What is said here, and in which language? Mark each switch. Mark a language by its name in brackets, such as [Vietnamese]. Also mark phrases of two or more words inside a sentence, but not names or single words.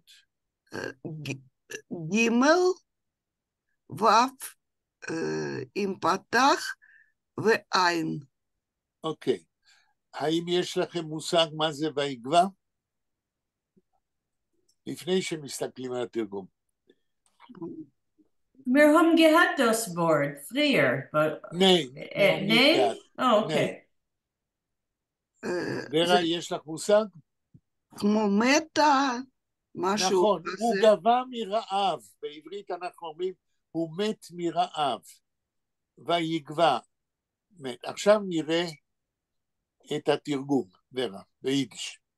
[Hebrew] ג' ו' עם פתח ועין. אוקיי. האם יש לכם מושג מה זה ויגבה? לפני שמסתכלים על התרגום. [German] Wir haben gehabt das Wort früher. Nein. Nein? [English] Oh, okay. [Hebrew] ורה, יש לך מושג? כמו מתה, משהו נכון, כזה. הוא גבה מרעב. בעברית אנחנו אומרים, הוא מת מרעב. ויגבה. מת. עכשיו נראה את התרגום, ורה, ביידיש.